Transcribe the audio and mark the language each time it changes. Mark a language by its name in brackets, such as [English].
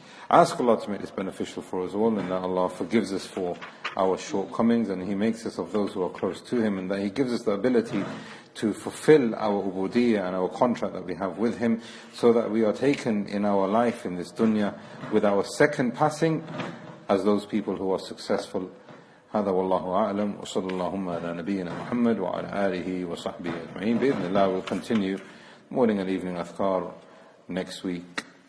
[English] Ask Allah to make this beneficial for us all, and that Allah forgives us for our shortcomings, and He makes us of those who are close to Him, and that He gives us the ability to fulfill our ubudiyyah and our contract that we have with Him, so that we are taken in our life in this dunya with our second passing as those people who are successful. [Arabic] هذا والله أعلم وصلى اللهم على نبينا محمد وعلى آله وصحبه أجمعين. [English] بإذن الله we'll continue morning and evening azkar next week.